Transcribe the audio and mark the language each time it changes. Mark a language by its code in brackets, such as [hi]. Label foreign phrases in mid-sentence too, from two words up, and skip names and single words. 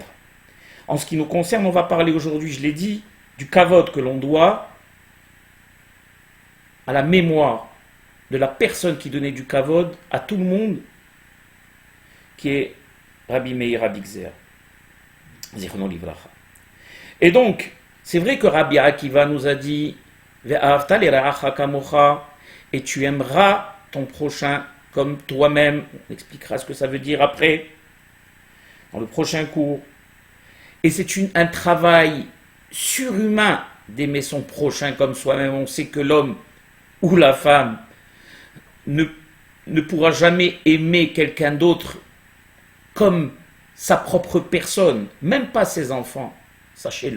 [fr] En ce qui nous concerne, on va parler aujourd'hui, je l'ai dit, du kavod que l'on doit à la mémoire de la personne qui donnait du kavod à tout le monde, qui est Rabbi Meir Abigzer. [he] זכרונו לברכה. [fr] Et donc, c'est vrai que Rabbi Akiva nous a dit [he] ואהבת לרעך כמוך, [fr] et tu aimeras ton prochain comme toi-même. On expliquera ce que ça veut dire après, dans le prochain cours. Et c'est un travail surhumain d'aimer son prochain comme soi-même. On sait que l'homme ou la femme ne pourra jamais aimer quelqu'un d'autre comme sa propre personne, même pas ses enfants, sachez-le.